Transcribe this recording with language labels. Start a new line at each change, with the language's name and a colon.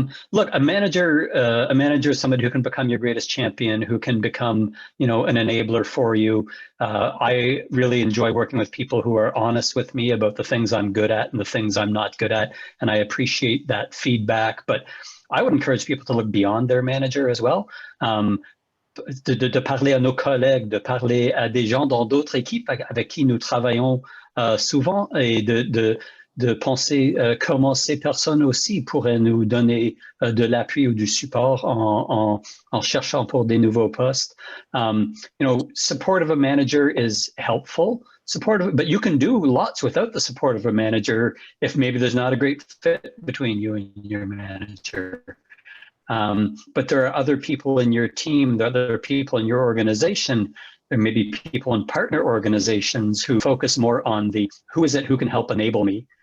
English: Look, a manager is somebody who can become your greatest champion, who can become, an enabler for you. I really enjoy working with people who are honest with me about the things I'm good at and the things I'm not good at, and I appreciate that feedback. But I would encourage people to look beyond their manager as well.
French: De parler à nos collègues, de parler à des gens dans d'autres équipes avec qui nous travaillons souvent, et de penser comment ces personnes aussi pourraient nous donner de l'appui ou du support en cherchant pour des nouveaux postes.
English: Support of a manager is helpful, but you can do lots without the support of a manager if maybe there's not a great fit between you and your manager. But there are other people in your team, there are other people in your organization, there may be people in partner organizations who focus more on who is it who can help enable me.